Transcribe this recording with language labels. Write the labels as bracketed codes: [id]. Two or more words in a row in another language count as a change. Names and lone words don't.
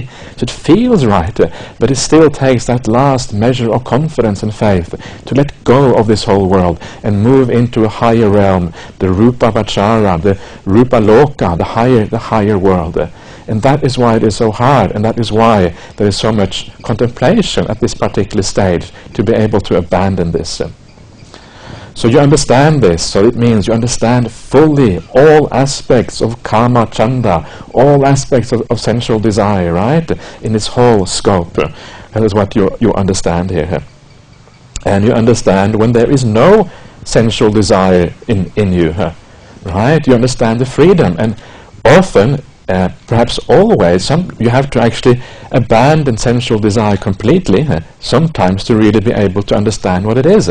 [en] So it feels right, but it still takes that last measure of confidence and faith to let go of this whole world and move into a higher realm, the [pi] Rupa Vachara, [en] the [pi] Rupa Loka, [en] the higher world. And that is why it is so hard, and that is why there is so much contemplation at this particular stage to be able to abandon this. So you understand this, so it means you understand fully all aspects of [pi] kama chanda, [en] all aspects of sensual desire, right? In its whole scope. That is what you understand here. And you understand when there is no sensual desire in you, right? You understand the freedom, and often perhaps always, you have to actually abandon sensual desire completely, sometimes to really be able to understand what it is.